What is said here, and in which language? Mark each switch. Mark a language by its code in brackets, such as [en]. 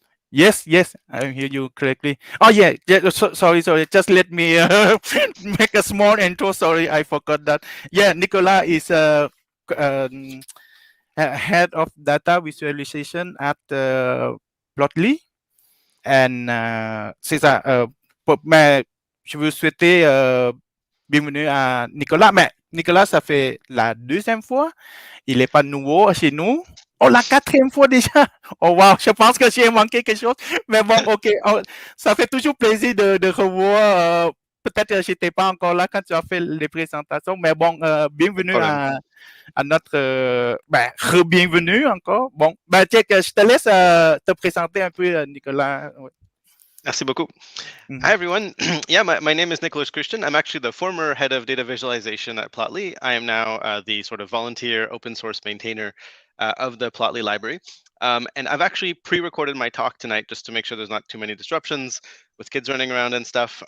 [en] Yes, I hear you correctly. Oh, yeah. Sorry. Just let me make a small intro. Sorry, I forgot that. Yeah, Nicolas is head of data visualization at Plotly. [fr] And c'est ça. Mais je veux souhaiter bienvenue à Nicolas. Mais Nicolas, ça fait la deuxième fois. Il n'est pas nouveau chez nous. Oh, la quatrième fois déjà. Oh, wow, je pense que j'ai manqué quelque chose. Mais bon, OK. Oh, ça fait toujours plaisir de revoir. Peut-être que je n'étais pas encore là quand tu as fait les présentations. Mais bon, bienvenue à notre... re-bienvenue encore. Bon, check, je te laisse te présenter un peu, Nicolas. Merci beaucoup. [en] Hi, everyone. Yeah, my name is Nicolas Kruchten. I'm actually the former head of data visualization at Plotly. I am now the sort of volunteer open source maintainer of the Plotly library. And I've actually pre-recorded my talk tonight just to make sure there's not too many disruptions with kids running around and stuff.